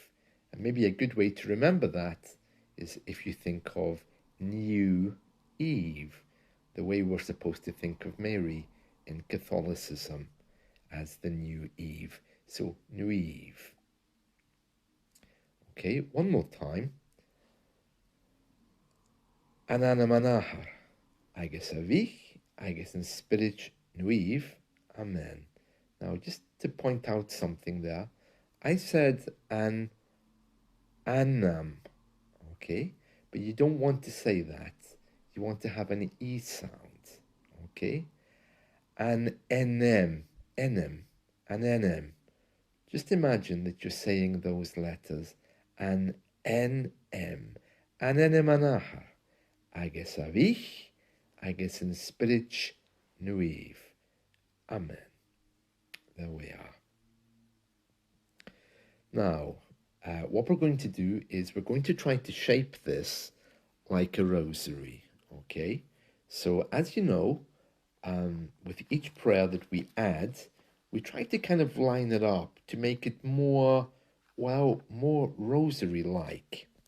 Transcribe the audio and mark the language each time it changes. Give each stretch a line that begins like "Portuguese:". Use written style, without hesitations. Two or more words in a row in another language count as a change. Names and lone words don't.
English: And maybe a good way to remember that is if you think of New Eve, the way we're supposed to think of Mary in Catholicism as the new Eve. So, nooeev. Okay, one more time.
Scottish Gaelic: An ainm Ahar, agus veech, agus in Spiritch nooeev. Amen.
English: Now, just to point out something there, I said
Scottish Gaelic: an ainm,
English: okay? But you don't want to say that. You want to have an E sound, okay?
Scottish Gaelic: An ainm.
English: Just imagine that you're saying those letters.
Scottish Gaelic: An ainm. An ainm Ahar, agus veech, agus in Spiritch nooeev.
English: Amen. There we are. Now, what we're going to do is we're going to try to shape this like a rosary, okay? So as you know, with each prayer that we add, we try to kind of line it up to make it more, well, more rosary-like.